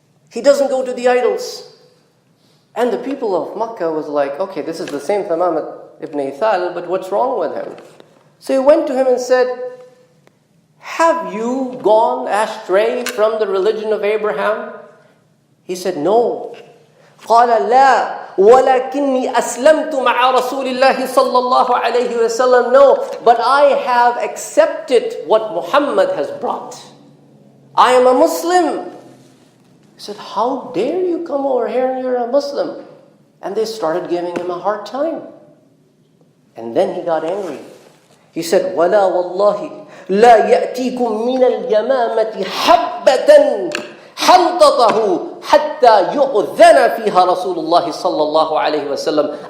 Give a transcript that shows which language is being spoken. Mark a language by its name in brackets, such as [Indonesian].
[English] He doesn't go to the idols. And the people of Makkah was like, okay, this is the same Thamam ibn Ithal, but what's wrong with him? So he went to him and said, have you gone astray from the religion of Abraham? He said, no. [Arabic] قال لا ولكني أسلمت مع رسول الله صلى الله عليه وسلم. [English] No, but I have accepted what Muhammad has brought. I am a Muslim. He said, how dare you come over here and you're a Muslim? And they started giving him a hard time. [Arabic] And then he got angry. He said, وَلَا وَاللَّهِ لَا يَأْتِيكُم مِّنَ الْيَمَامَةِ حَبَّةً حَنْطَطَهُ حَتَّى يُؤْذَنَ فِيهَا رَسُولُ اللَّهِ صَلَّى اللَّهُ عَلَيْهِ وَسَلَّمَ.